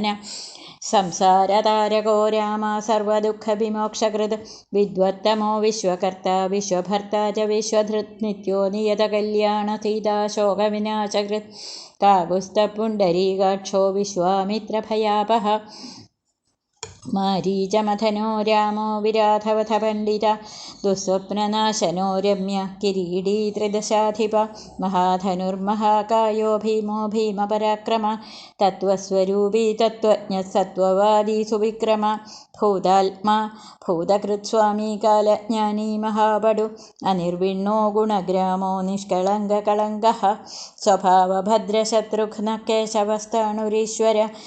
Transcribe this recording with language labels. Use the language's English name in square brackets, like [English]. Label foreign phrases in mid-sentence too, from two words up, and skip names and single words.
[Sanskrit] संसारतारको राम सर्वदुःखविमोक्षकृत् विद्वत्तमो विश्वकर्ता विश्वभर्ता च विश्वधृत् नित्यो नियतकल्याणसीता शोकविनाशकृत् काकुत्स्थपुण्डरीकाक्षो विश्वामित्रभयापः മാരീചമഥനോ രാമോ വിരാധവധ പണ്ഡിത ദുസ്വപ്നനാശനോ രമ്യ കിരീടീ ത്രിദശാധിപ മഹാധനുർമഹാകായോ ഭീമോ ഭീമപരാക്രമ തത്വസ്വരൂപീ തത്വജ്ഞ സത്വവാദീ സുവിക്രമ ഭൂതാത്മാ ഭൂതകൃത്സ്വാമീ കാലജ്ഞാനീ മഹാപടു അനിർവിണ്ണോ ഗുണഗ്രാമോ നിഷ്കളങ്കകളങ്കഃ സ്വഭാവഭദ്രശത്രുഘ്ന കേശവസ്ഥാണുരീശ്വര